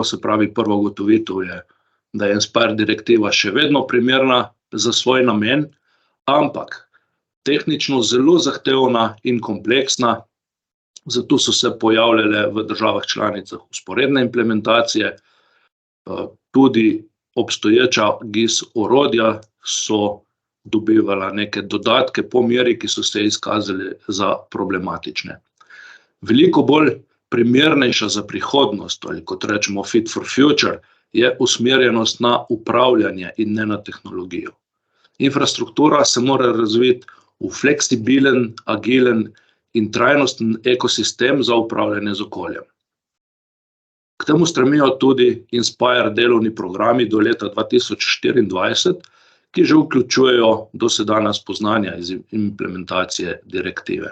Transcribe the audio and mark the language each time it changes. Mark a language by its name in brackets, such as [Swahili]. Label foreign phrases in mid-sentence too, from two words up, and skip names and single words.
[Slovenian] Se pravi, prva ugotovitev je, da je Inspire direktiva še vedno primerna za svoj namen, ampak tehnično zelo zahtevna in kompleksna, zato so se pojavljale v državah članicah vzporedne implementacije, tudi obstoječa GIS orodja so dobivala neke dodatke po meri, ki so se izkazali za problematične. Veliko bolj primernejša za prihodnost, ali kot rečemo [English] fit for future, [Slovenian] je usmerjenost na upravljanje in ne na tehnologijo. Infrastruktura se mora razviti v fleksibilen, agilen in trajnosten ekosistem za upravljanje z okoljem. K temu stremijo tudi Inspire delovni programi do leta 2024, ki že vključujejo dosedanja spoznanja iz implementacije direktive.